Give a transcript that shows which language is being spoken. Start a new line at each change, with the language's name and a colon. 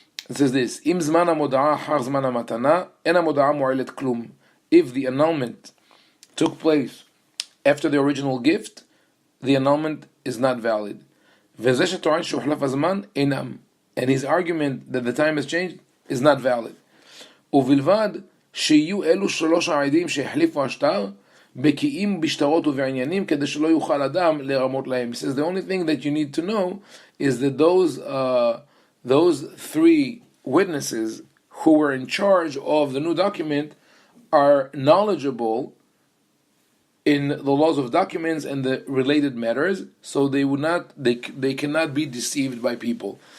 English: It says this:
Hebrew: Im zman hamoda'a har zman hamatana, en hamoda'a mo'elet klum.
English: If the annulment took place after the original gift, the annulment is not valid.
Hebrew: V'zeh sheto'an she'uhlaf hazman einam.
English: And his argument that the time has changed is not valid.
Hebrew: ובלבד שיהיו אלו שלוש העדים שהחליפו השטר בקיאים בשטרות ובעניינים כדי שלא יוכל אדם לרמות להם.
English: He says the only thing that you need to know is that those three witnesses who were in charge of the new document are knowledgeable in the laws of documents and the related matters, so they cannot be deceived by people.